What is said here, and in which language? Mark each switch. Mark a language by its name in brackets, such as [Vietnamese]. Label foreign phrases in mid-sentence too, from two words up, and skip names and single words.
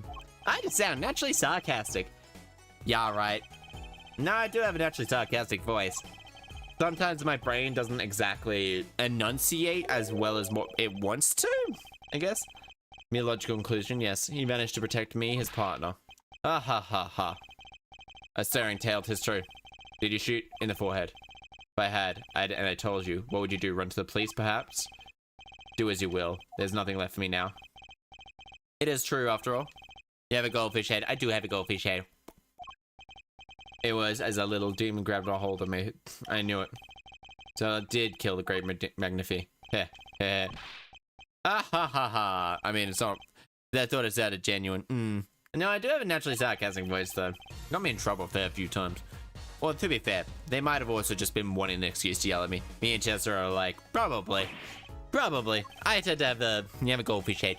[English] I just sound naturally sarcastic. Yeah, right. No, I do have a naturally sarcastic voice. Sometimes my brain doesn't exactly enunciate as well as it wants to, I guess. Me logical conclusion, yes. He managed to protect me, his partner. Ah ha ha ha. A staring tail, 'tis true. Did you shoot? In the forehead. If I had, and I told you, what would you do? Run to the police, perhaps? Do as you will. There's nothing left for me now. It is true, after all. You have a goldfish head. I do have a goldfish head. It was as a little demon grabbed a hold of me. I knew it. So I did kill the great Magnifi. Heh, heh. Ah ha ha ha. I mean, it's not... I thought it sounded genuine. No, I do have a naturally sarcastic voice, though. Got me in trouble a fair few times. Well, to be fair, they might have also just been wanting an excuse to yell at me. Me and Chaster are like, probably. Probably. I tend to have the... You have a goldfish head.